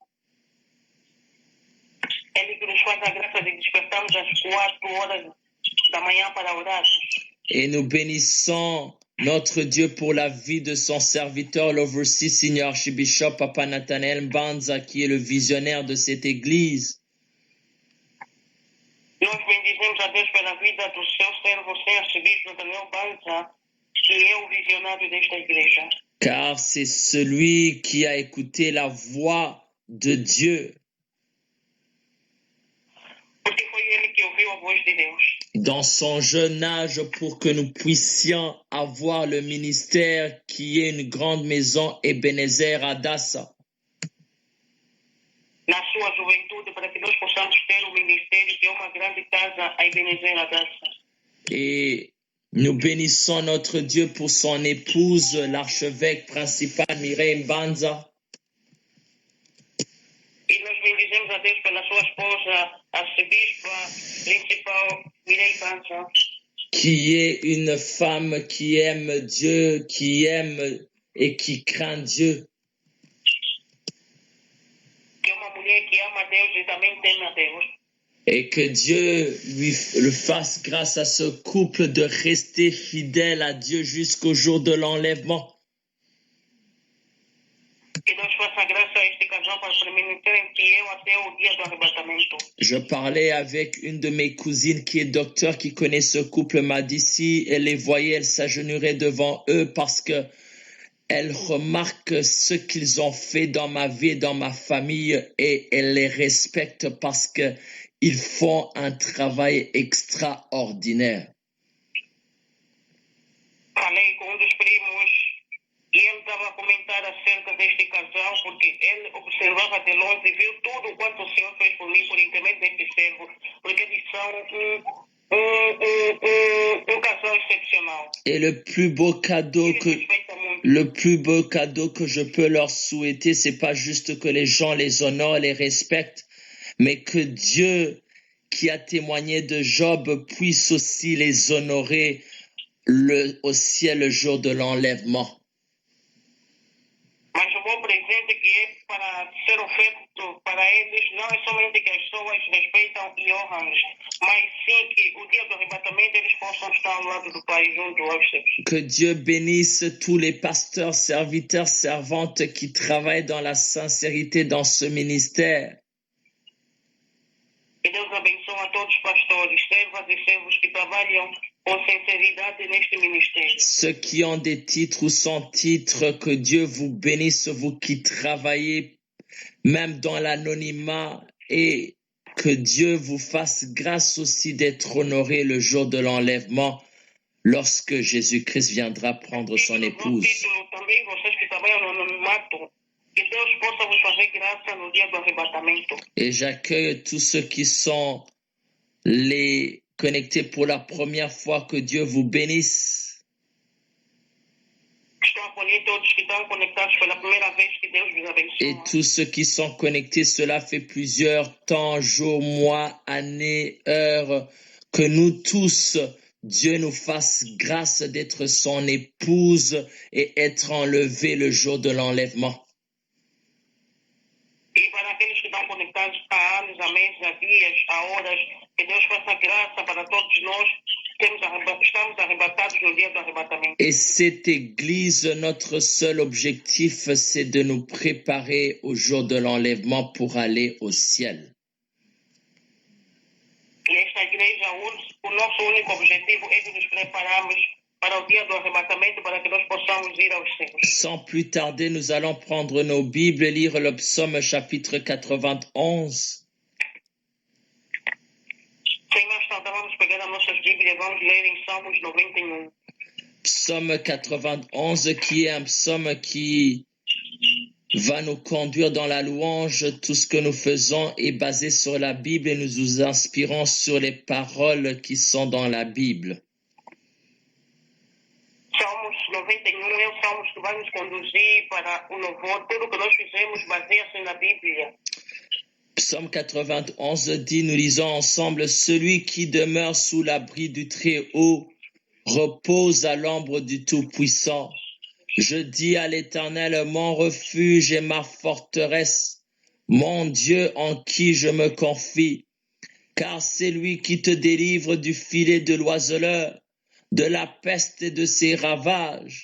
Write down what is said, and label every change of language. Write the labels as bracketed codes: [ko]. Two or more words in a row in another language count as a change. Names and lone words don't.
[fr] Et nous bénissons notre Dieu pour la vie de son serviteur, l' [en] Overseer Senior Archbishop [fr] Papa Nathanael Mbanza, qui est le visionnaire de cette église. [pt] Nós bendizemos a Deus pela vida do seu servo, Senhor Arcebispo Nathanael Mbanza, [fr] qui est [pt] o visionário desta igreja. [fr] Car c'est celui qui a écouté la voix de Dieu. [pt] Porque foi ele que ouviu a voz de Deus. [fr] Dans son jeune âge pour que nous puissions avoir le ministère qui est une grande maison Ebenezer Adassa. [pt] Na sua juventude, para que nós possamos ter o ministério que é uma grande casa a Ebenezer Adassa. [fr] Et nous bénissons notre Dieu pour son épouse, l'archevêque principal Mireille Mbanza. [pt] E nós bendizemos a Deus pela sua esposa, a arcebispa principal Mireille Mbanza. [fr] qui est une femme qui aime Dieu, qui aime et qui craint Dieu. [pt] Que é uma mulher que ama Deus e também teme a Deus. [fr] Et que Dieu le fasse grâce à ce couple de rester fidèle à Dieu jusqu'au jour de l'enlèvement. [pt] Que Deus faça graça a este casal para permanecerem fiel até o dia do arrebatamento. [fr] Je parlais avec une de mes cousines qui est docteur, qui connaît ce couple, m'a dit si elle les voyait, elle s'agenouillerait devant eux parce que elle remarque ce qu'ils ont fait dans ma vie, dans ma famille, et elle les respecte parce que ils font un travail extraordinaire. [pt] Falei com dos primos e ele estava a comentar acerca deste casal porque ele observava de longe e viu tudo quanto o Senhor fez por mim por intermédio deste servo, porque eles são um casal excepcional. [fr] Et le plus beau cadeau que je peux leur souhaiter, c'est pas juste que les gens les honorent, les respectent, mais que Dieu, qui a témoigné de Job, puisse aussi les honorer au ciel le jour de l'enlèvement. [pt] Mas o bom presente que é para ser oferto para eles não é somente que as pessoas respeitam e honram, mas sim que o dia do arrebatamento eles possam estar ao lado do Pai junto aos seus. [fr] Que Dieu bénisse tous les pasteurs, serviteurs, servantes qui travaillent dans la sincérité dans ce ministère. [pt] Que Deus abençoe a todos os pastores, servas e servos que trabalham com sinceridade neste ministério. [fr] Ceux qui ont des titres ou sans titre, que Dieu vous bénisse, vous qui travaillez même dans l'anonymat, et que Dieu vous fasse grâce aussi d'être honoré le jour de l'enlèvement, lorsque Jésus-Christ viendra prendre son épouse. [pt] Também vocês que trabalham no anonimato, que Deus possa vos fazer graça no dia do arrebatamento. [fr] Et j'accueille tous ceux qui sont les connectés pour la première fois, que Dieu vous bénisse. [pt] Estou a acolher todos que estão conectados pela primeira vez, que Deus vos abençoe. [fr] Et tous ceux qui sont connectés, cela fait plusieurs temps, jours, mois, années, heures, que nous tous, Dieu nous fasse grâce d'être son épouse et être enlevés le jour de l'enlèvement. [pt] E para aqueles que estão conectados há anos, há meses, há dias, há horas, que Deus faça graça para todos nós. Estamos arrebatados no dia do arrebatamento. [fr] Et cette église, notre seul objectif, c'est de nous préparer au jour de l'enlèvement pour aller au ciel. [pt] E esta igreja, o nosso único objetivo é de nos prepararmos para o dia do arrebatamento, para que nós possamos ir aos céus. [fr] Sans plus tarder, nous allons prendre nos Bibles et lire le psaume chapitre 91. [pt] Sem mais tardar, vamos pegar as nossas Bíblias, vamos ler em Salmos 91. [fr] Psaume 91, qui est un psaume qui va nous conduire dans la louange. Tout ce que nous faisons est basé sur la Bible et nous nous inspirons sur les paroles qui sont dans la Bible. [pt] Salmos 91 é o Salmos que vai nos conduzir para o louvor. Tudo que nós fizemos baseia-se na Bíblia. [fr] Psaume 91 dit, nous lisons ensemble, « Celui qui demeure sous l'abri du Très-Haut repose à l'ombre du Tout-Puissant. Je dis à l'Éternel, mon refuge et ma forteresse, mon Dieu en qui je me confie, car c'est lui qui te délivre du filet de l'oiseleur, de la peste et de ses ravages.